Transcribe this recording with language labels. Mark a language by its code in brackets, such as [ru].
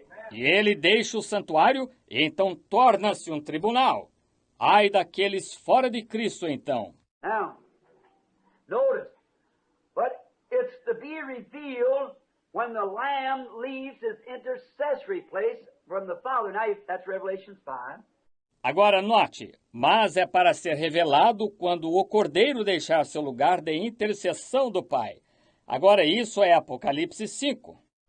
[pt] E ele deixa o santuário e então torna-se um tribunal. Ai daqueles fora de Cristo, então. [en] Now, notice, but it's to be revealed when the Lamb leaves his intercessory place from the Father. Now, that's Revelation 5. [pt] Agora note, mas é para ser revelado quando o Cordeiro deixar seu lugar de intercessão do Pai. Agora isso é Apocalipse 5.